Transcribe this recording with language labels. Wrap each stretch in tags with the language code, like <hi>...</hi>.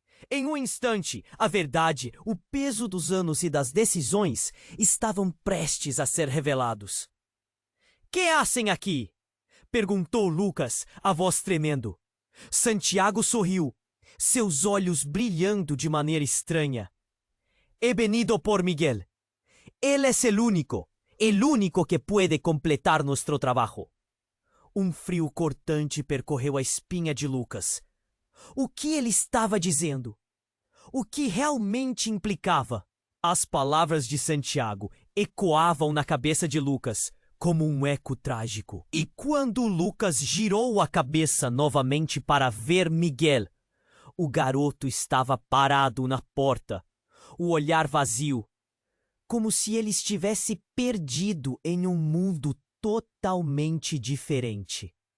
<pt>Em um instante, a verdade, o peso dos anos e das decisões estavam prestes a ser revelados.</pt> <es>«Que hacen aqui?»,</es> <pt>perguntou Lucas, a voz tremendo. Santiago sorriu, seus olhos brilhando de maneira estranha.</pt> <es>«He venido por Miguel. Él es el único que puede completar nuestro trabajo».</es> <pt>Um frio cortante percorreu a espinha de Lucas. O que ele estava dizendo? O que realmente implicava? As palavras de Santiago ecoavam na cabeça de Lucas como um eco trágico. E quando Lucas girou a cabeça novamente para ver Miguel, o garoto estava parado na porta, o olhar vazio, como se ele estivesse perdido em um mundo totalmente diferente.</pt>